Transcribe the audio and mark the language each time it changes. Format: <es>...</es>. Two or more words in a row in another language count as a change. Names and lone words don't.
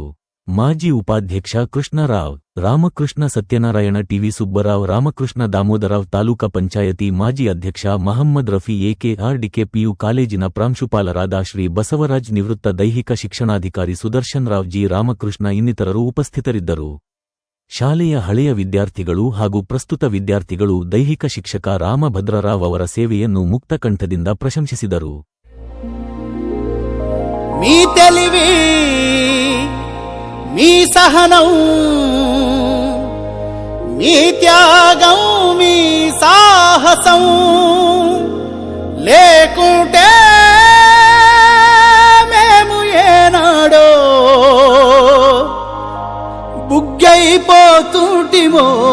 <kn>ಮಾಜಿ ಉಪಾಧ್ಯಕ್ಷ ಕೃಷ್ಣರಾವ್, ರಾಮಕೃಷ್ಣ ಸತ್ಯನಾರಾಯಣ, ಟಿವಿ ಸುಬ್ಬರಾವ್, ರಾಮಕೃಷ್ಣ ದಾಮೋದರಾವ್, ತಾಲೂಕಾ ಪಂಚಾಯತಿ ಮಾಜಿ ಅಧ್ಯಕ್ಷ ಮಹಮ್ಮದ್ ರಫಿ, ಎಕೆಆರ್ಡಿಕೆ ಪಿಯು ಕಾಲೇಜಿನ ಪ್ರಾಂಶುಪಾಲರಾದ ಶ್ರೀ ಬಸವರಾಜ್, ನಿವೃತ್ತ ದೈಹಿಕ ಶಿಕ್ಷಣಾಧಿಕಾರಿ ಸುದರ್ಶನ್ ರಾವ್, ಜಿ ರಾಮಕೃಷ್ಣ ಇನ್ನಿತರರು ಉಪಸ್ಥಿತರಿದ್ದರು. ಶಾಲೆಯ ಹಳೆಯ ವಿದ್ಯಾರ್ಥಿಗಳು ಹಾಗೂ ಪ್ರಸ್ತುತ ವಿದ್ಯಾರ್ಥಿಗಳು ದೈಹಿಕ ಶಿಕ್ಷಕ ರಾಮಭದ್ರರಾವ್ ಅವರ ಸೇವೆಯನ್ನು ಮುಕ್ತಕಂಠದಿಂದ ಪ್ರಶಂಸಿಸಿದರು.</kn> <te>మీ తెలివి, మీ సహనం, మీ త్యాగం, మీ సాహసం లేకుంటే మేము ఏనాడో బుగ్గైపోతుంటిమో.</te>